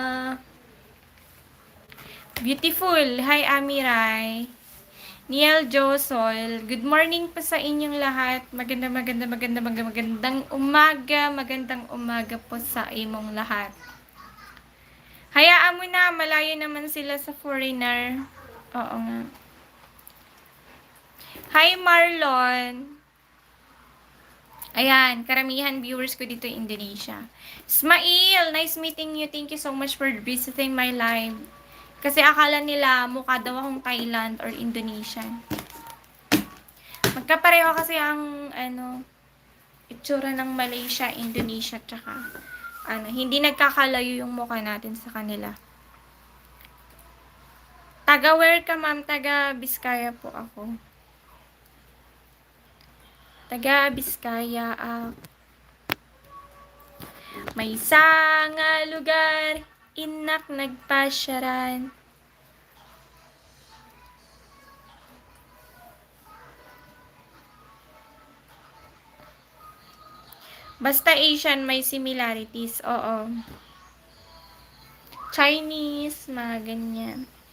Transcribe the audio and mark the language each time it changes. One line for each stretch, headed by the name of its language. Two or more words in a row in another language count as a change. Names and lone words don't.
English: Beautiful. Hi, Amiray.
Filipino: Niel Josol.
English: Good morning
Filipino: pa sa inyong lahat. Magandang umaga po sa imong lahat. Hayaan mo na, malayo naman sila sa foreigner. Oo nga. Hi, Marlon. Ayan, karamihan viewers ko dito
English: in Indonesia. Ismail, nice meeting you. Thank you so much for visiting my live.
Filipino: Kasi akala nila mukha daw akong
English: Thailand or Indonesian.
Filipino: Magkapareho kasi ang itsura ng Malaysia, Indonesia, tsaka hindi nagkakalayo yung mukha natin sa kanila. Taga where ka, ma'am? Taga Biskaya po ako.
Iloko: Taga Biskaya may nga lugar, inak nagpasyaran.
Filipino: Basta Asian, may similarities. Oo. Chinese, mga ganyan.